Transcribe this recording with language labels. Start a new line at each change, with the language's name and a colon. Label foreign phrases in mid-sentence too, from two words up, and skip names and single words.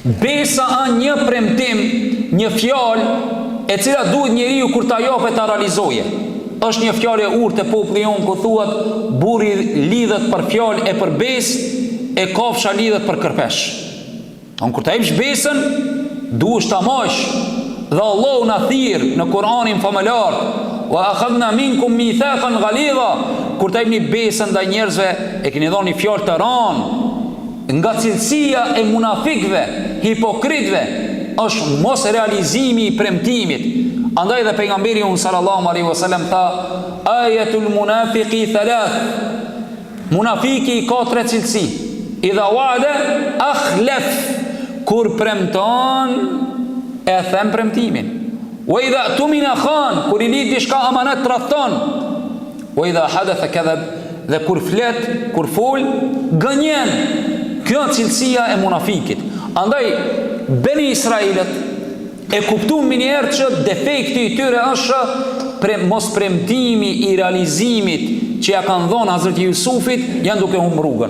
Albanian: Besa është një premtim, një fjalë e cila duhet njeriu kur ta japet ta realizoje. Është një fjalë e urtë e popullit jon ku thuhet burri lidhet për fjalë e për besë, e kafsha lidhet për kërpesh. Kur ta jepsh besën, duhesh ta marrësh. Dhe Allahu na thirr në Kur'anin famëlar,
Arabic: وأخذنا منكم ميثاقا غليظا.
Albanian: Kur ta jepni besën ndaj njerëzve, e keni dhënë fjalë të rënë. Nga cilësia e munafikëve, hipokritëve, është mos realizimi i premtimit. Andaj dhe pejgamberi
Arabic: صلى الله عليه وسلم
Albanian: tha,
Arabic: آية المنافق ثلاث.
Albanian: Munafiki ka 3 cilësi.
Arabic: إذا وعد أخلف,
Albanian: kur premton e them premtimin.
Arabic: وإذا اؤتمن خان,
Albanian: kur I lidh diçka amanat tradhton.
Arabic: وإذا حدث كذب,
Albanian: dhe kur flet, kur fol, gënjen. Kjo cilësia e munafikit. Andaj Beni Israilet e kuptuan më njëherë që defekti I tyre është mos premtimi I realizimit që ja kanë dhënë Hazreti Jusufit, janë duke humbur rrugën.